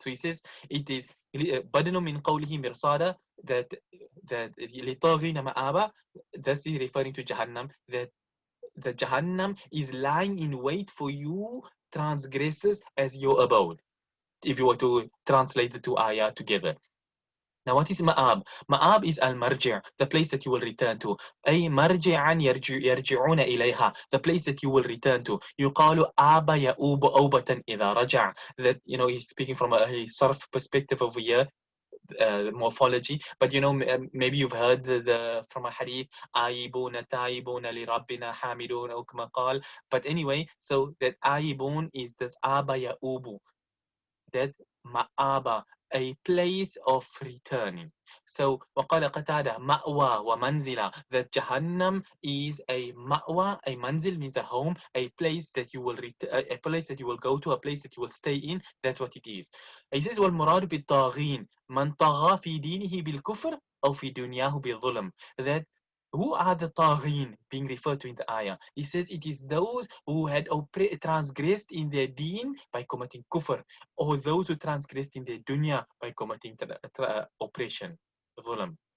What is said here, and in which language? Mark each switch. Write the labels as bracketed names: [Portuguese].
[English] So he says it is [Arabic] بدن من قوله مرصادا, [English] that [Arabic] لِلطَّاغِينَ مَآبًا, [English] that's referring to Jahannam, that the Jahannam is lying in wait for you transgressors as your abode, if you were to translate the two ayah together. Now what is Ma'ab? Ma'ab is al-marji', the place that you will return to. [Arabic] أي مرجعا يرجعون إليها, [English] the place that you will return to. [Arabic] يقال آب يؤوب أوبة إذا رجع. [English] That, you know, he's speaking from a sarf perspective over here, morphology, but you know, maybe you've heard from a hadith, [Arabic] آيبون تايبون لربنا حامدون أو كما قال. [English] But anyway, so that آيبون is this [Arabic] آبا يؤوب, [English] that ma'aba, a place of returning. So [Arabic] وقال قتادة مأوى ومنزلا, [English] that Jahannam is a ma'wa, a manzil means a home, a place that you will a place that you will go to, a place that you will stay in. That's what it is. [Arabic] He says والمراد بالطاغين من طغى في دينه بالكفر أو في دنياه بالظلم. [English] That who are the taghin being referred to in the ayah? He says it is those who had transgressed in their deen by committing kufr, or those who transgressed in their dunya by committing oppression, ظلم.